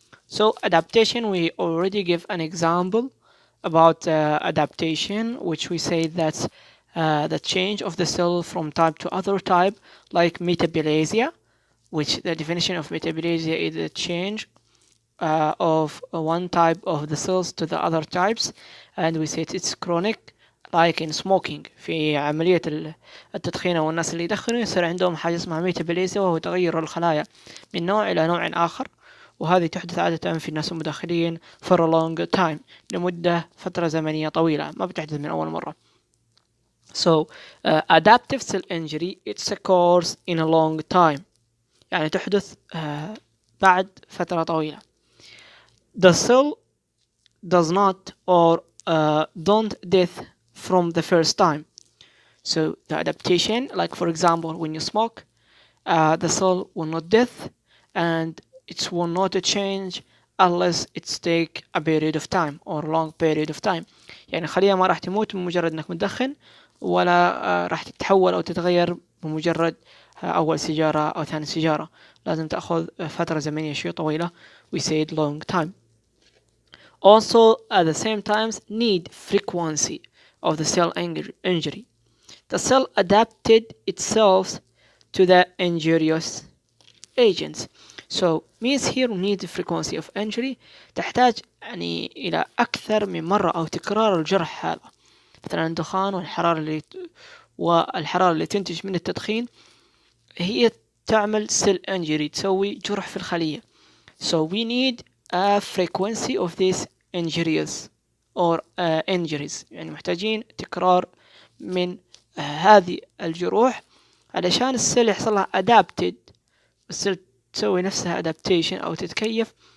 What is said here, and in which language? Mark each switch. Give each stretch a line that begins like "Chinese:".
English: So adaptation, we already give an example about adaptation, which we say that's the change of the cell from type to other type, like metaplasia, which the definition of metaplasia is the change of one type of the cells to the other types, and we say it's chronic, like in smoking.
Arabic: في عملية التدخين والناس اللي يدخنوا يصير عندهم حاجة اسمها ميتابوليزيا، وهو تغير الخلايا من نوع إلى نوع آخر، وهذه تحدث عادة في الناس المدخنين
English: for a long time،
Arabic: لمدة فترة زمنية طويلة، ما بتحدث من أول مرة.
English: So adaptive cell injury it's occurs in a long time،
Arabic: يعني تحدث بعد فترة طويلة.
English: The cell does not or don't death from the first time. So the adaptation, like for example when you smoke, the cell will not death and it will not change unless it's take a period of time or long period of time.
Arabic: يعني خلية ما راح تموت بمجرد انك مدخن، ولا راح تتحول او تتغير بمجرد اول سيجارة او ثاني سيجارة. لازم تأخذ فترة زمنية شوي طويلة.
English: We said long time. Also at the same time need frequency of the cell injury. The cell adapted itself to the injurious agents. So means here we need the frequency of injury.
Arabic: تحتاج يعني إلى أكثر من مرة أو تكرار الجرح هذا. مثلا الدخان والحرارة اللي تنتج من التدخين هي تعمل cell injury، تسوي جرح في الخلية.
English: So we need a frequency of these injuries or injuries،
Arabic: يعني محتاجين تكرار من هذه الجروح علشان السيل يحصل لها adapted، السيل تسوي نفسها adaptation أو تتكيف